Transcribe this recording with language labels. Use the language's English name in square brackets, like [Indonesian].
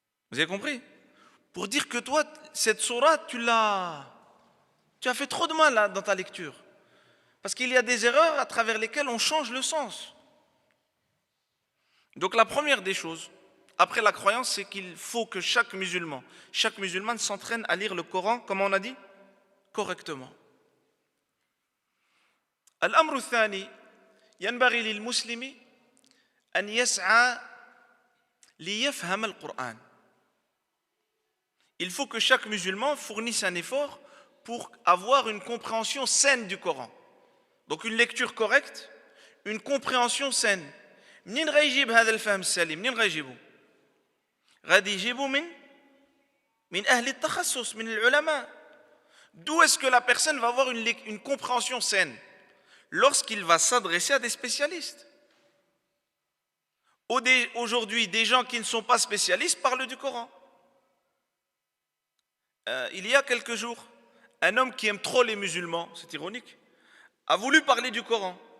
[French] Vous avez compris? Pour dire que toi, cette sourate, tu as fait trop de mal là, dans ta lecture. Parce qu'il y a des erreurs à travers lesquelles on change le sens. Donc la première des choses, après la croyance, c'est qu'il faut que chaque musulman s'entraîne à lire le Coran, comme on a dit, correctement. [Arabic] الأمر الثاني ينبغي للمسلم أن يسعى ليفهم القرآن. [French] Il faut que chaque musulman fournisse un effort pour avoir une compréhension saine du Coran. Donc une lecture correcte, une compréhension saine. [Arabic] منين غيجيب هذا الفهم السليم؟ منين غيجيبه؟ غادي يجيبه من أهل التخصص من العلماء. [French] D'où est-ce que la personne va avoir une compréhension saine? Lorsqu'il va s'adresser à des spécialistes. Aujourd'hui, des gens qui ne sont pas spécialistes parlent du Coran. Il y a quelques jours, un homme qui aime trop les musulmans, c'est ironique, a voulu parler du Coran.